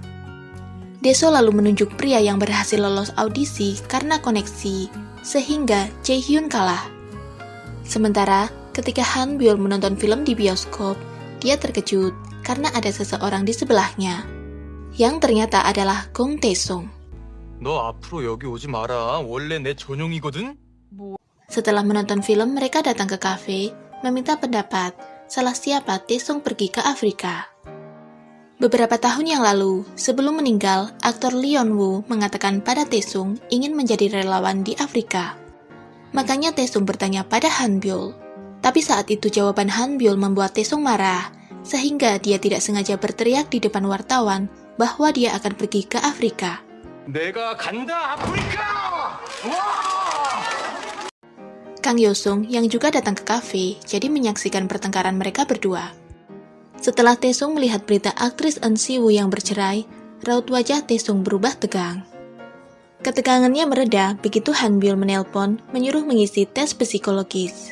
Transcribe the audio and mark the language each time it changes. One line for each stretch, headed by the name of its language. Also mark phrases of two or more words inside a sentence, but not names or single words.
Indonesian: Daesung lalu menunjuk pria yang berhasil lolos audisi karena koneksi, sehingga Jae-hyun kalah. Sementara, ketika Han Byul menonton film di bioskop, dia terkejut karena ada seseorang di sebelahnya, yang ternyata adalah Gong Tae-sung.
Korean: 너 앞으로 여기 오지 마라. 원래 내 전용이거든.
Indonesian: Setelah menonton film, mereka datang ke kafe, meminta pendapat salah siapa Tae-sung pergi ke Afrika. Beberapa tahun yang lalu, sebelum meninggal, aktor Lee Yeon-woo mengatakan pada Tae-sung ingin menjadi relawan di Afrika. Makanya Tae-sung bertanya pada Han Byul. Tapi saat itu jawaban Han Byul membuat Tae-sung marah, sehingga dia tidak sengaja berteriak di depan wartawan bahwa dia akan pergi ke Afrika.
Korean: 내가 간다 아프리카! 와!
Indonesian: Kang Yo-sung yang juga datang ke kafe jadi menyaksikan pertengkaran mereka berdua. Setelah Tae-sung melihat berita aktris Eun Si-woo yang bercerai, raut wajah Tae-sung berubah tegang. Ketegangannya mereda begitu Han Byul menelpon menyuruh mengisi tes psikologis.